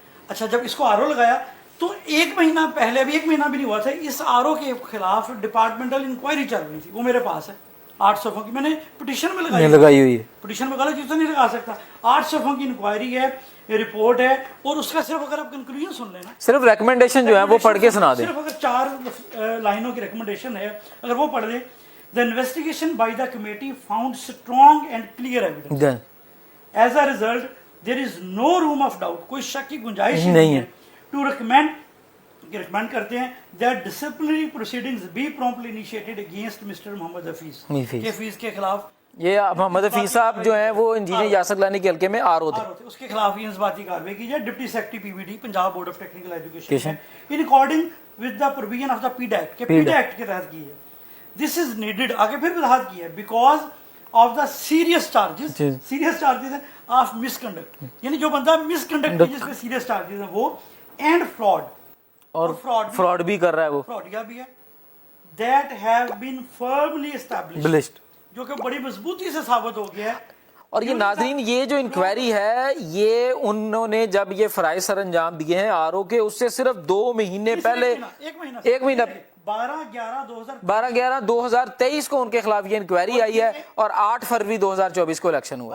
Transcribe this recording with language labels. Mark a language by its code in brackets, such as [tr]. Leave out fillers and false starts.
[ur] اچھا جب اس کو آر او لگایا تو ایک مہینہ پہلے, ابھی ایک مہینہ بھی نہیں ہوا تھا, اس آر او کے خلاف ڈپارٹمنٹل انکوائری چل رہی تھی. وہ میرے پاس ہے 800 صفحوں کی, میں نے پٹیشن میں لگائی ہوئی ہے. پٹیشن میں غلط چیز تو نہیں لگا سکتا. 800 صفحوں کی انکوائری ہے, رپورٹ ہے, اور اس کا صرف اگر آپ کنکلوژن سن لینا, صرف ریکمنڈیشن جو ہے وہ پڑھ کے سنا دیں. صرف اگر 4 لائنوں کی ریکمنڈیشن ہے, اگر وہ پڑھ لیں. [en] The investigation by the committee found strong and clear evidence. As a result, there is no room of doubt. [ur] کوئی شک کی گنجائش نہیں ہے. [en] To recommend [ur] کرتے ہیں [en] that disciplinary proceedings be promptly initiated against Mr. Muhammad Hafeez. [ur] حفیظ کے خلاف, یہ محمد حفیظ صاحب جو ہیں وہ انجینئر یاسر گیلانی کے حلقے میں آر او تھے, اس کے خلاف یہ انضباطی کارروائی کی جائے. Deputy secretary P B D Punjab board of technical education [en] in according with the provision of the PID Act [ur] کے PID Act کے تحت کی ہے. [en] This is needed, [ur] آگے پھر وضاحت کی ہے, [en] because of the serious charges of misconduct. [ur] یعنی جو بندہ misconduct جس پہ [en] serious charges [ur] ہیں وہ, [en] and fraud, [ur] اور fraud بھی کر رہا ہے, وہ fraud بھی ہے, [en] that have been firmly established, [ur] جو کہ بڑی مضبوطی سے ثابت ہو گیا ہے. اور یہ ناظرین یہ جو انکوائری ہے یہ انہوں نے جب یہ فرائض سر انجام دیے ہیں آر او کے, اس سے صرف 2 مہینے پہلے, ایک مہینہ 12/11/2023 کو ان کے خلاف یہ انکوائری آئی ہے, اور 8 فروری 2024 کو الیکشن ہوا.